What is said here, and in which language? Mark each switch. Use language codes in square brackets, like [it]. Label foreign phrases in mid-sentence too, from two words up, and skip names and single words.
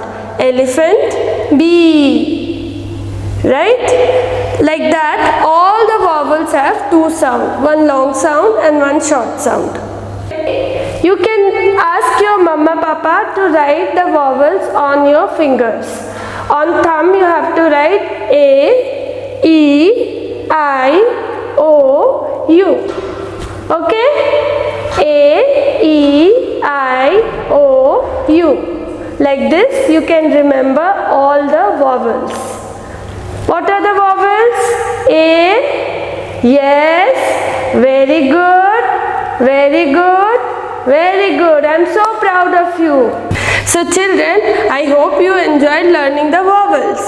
[en] Elephant. B. Right? Like that, all the vowels have 2 sounds. One long sound and one short sound. You can ask your mama papa to write the vowels on your fingers. On thumb you have to write A, E, I, O, U. Okay? A, E, I, O, U. Like this you can remember all the vowels. What are the vowels? A. Yes. Very good. Very good. Very good. I am so proud of you. So children, I hope you enjoyed learning the vowels.